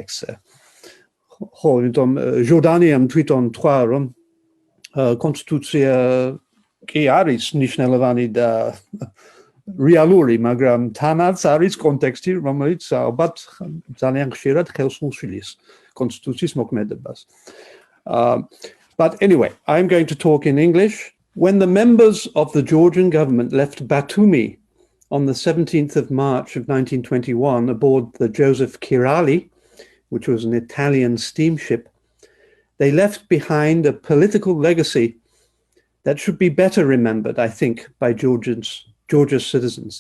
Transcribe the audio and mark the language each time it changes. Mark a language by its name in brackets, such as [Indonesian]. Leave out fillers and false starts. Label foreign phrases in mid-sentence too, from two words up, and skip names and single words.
[Georgian] ხო, იმიტომ ჟურნალიამ თვითონ თქვა, რომ კონსტიტუცია კი არის ნიშნულოვანი და რეალური, მაგრამ თანაც არის კონტექსტი, რომელიც ალბათ ძალიან ხშირად ხელს უშლის კონსტიტუციის მოქმედებას. [English] But anyway, I'm going to talk in English. When the members of the Georgian government left Batumi on the 17th of March of 1921 aboard the Joseph Kirali, which was an Italian steamship, they left behind a political legacy that should be better remembered, I think, by Georgia's citizens.